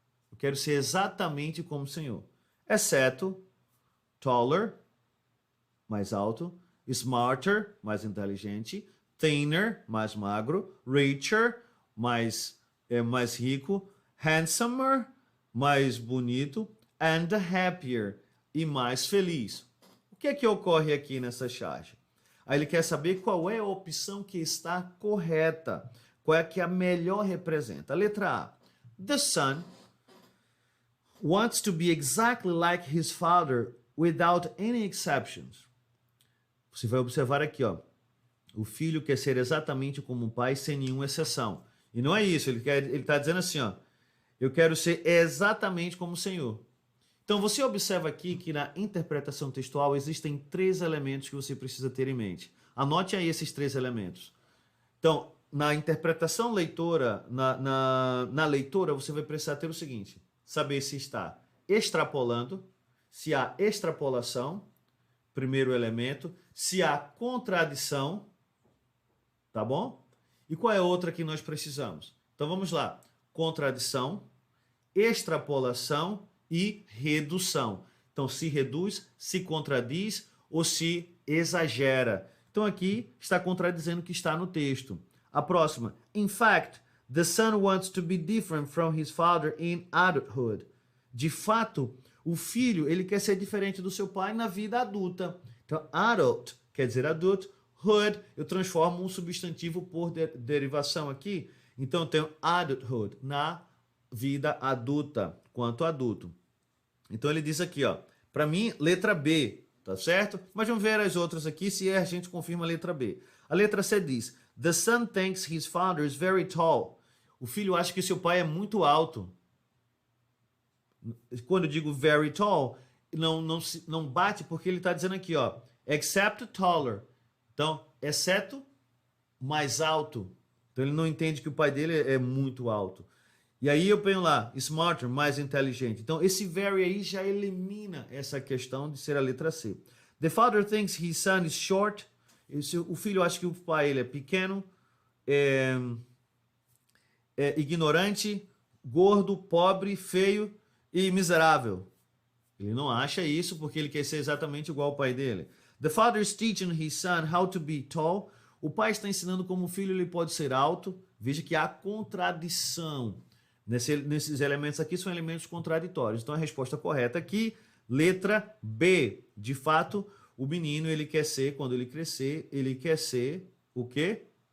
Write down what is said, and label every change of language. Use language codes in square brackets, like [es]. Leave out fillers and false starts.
[pt] Eu quero ser exatamente como o Senhor. Exceto [en] taller, [pt] mais alto, [en] smarter, [pt] mais inteligente, [en] thinner, [pt] mais magro, [en] richer, [pt] mais rico, [en] handsomer, [pt] mais bonito, [en] and happier, [pt] e mais feliz. O que é que ocorre aqui nessa charge? Aí ele quer saber qual é a opção que está correta, qual é que a melhor representa. A letra A. [en] The son wants to be exactly like his father without any exceptions. [pt] Você vai observar aqui, ó. O filho quer ser exatamente como o pai, sem nenhuma exceção. E não é isso, ele está dizendo assim, ó. Eu quero ser exatamente como o Senhor. Então, você observa aqui que na interpretação textual existem 3 elementos que você precisa ter em mente. Anote aí esses 3 elementos. Então, na interpretação leitora, na leitura, você vai precisar ter o seguinte. Saber se está extrapolando, se há extrapolação, primeiro elemento, se há contradição, tá bom? E qual é a outra que nós precisamos? Então, vamos lá. Contradição, extrapolação e redução. Então, se reduz, se contradiz ou se exagera. Então, aqui está contradizendo o que está no texto. A próxima. [en] In fact, the son wants to be different from his father in adulthood. [pt] De fato, o filho ele quer ser diferente do seu pai na vida adulta. Então, adult quer dizer adulto. Hood, eu transformo um substantivo por derivação aqui. Então, eu tenho adulthood na vida adulta, quanto adulto. Então, ele diz aqui, ó, para mim, letra B, tá certo? Mas vamos ver as outras aqui, se a gente confirma a letra B. A letra C diz, [en] the son thinks his father is very tall. [pt] O filho acha que seu pai é muito alto. Quando eu digo [en] very tall, [pt] não bate porque ele está dizendo aqui, ó, [en] except taller. [pt] Então, exceto mais alto. Então, ele não entende que o pai dele é muito alto. E aí eu ponho lá, [en] smarter, [pt] mais inteligente. Então, esse very aí já elimina essa questão de ser a letra C. [en] The father thinks his son is short. [pt] O filho acha que o pai ele é pequeno, ignorante, gordo, pobre, feio e miserável. Ele não acha isso porque ele quer ser exatamente igual ao pai dele. [en] The father is teaching his son how to be tall. [pt] O pai está ensinando como o filho ele pode ser alto. Veja que há contradição. Nesses elementos aqui são elementos contraditórios. Então a resposta correta aqui, letra B. De fato, o menino ele quer ser, quando ele crescer, ele quer ser o quê?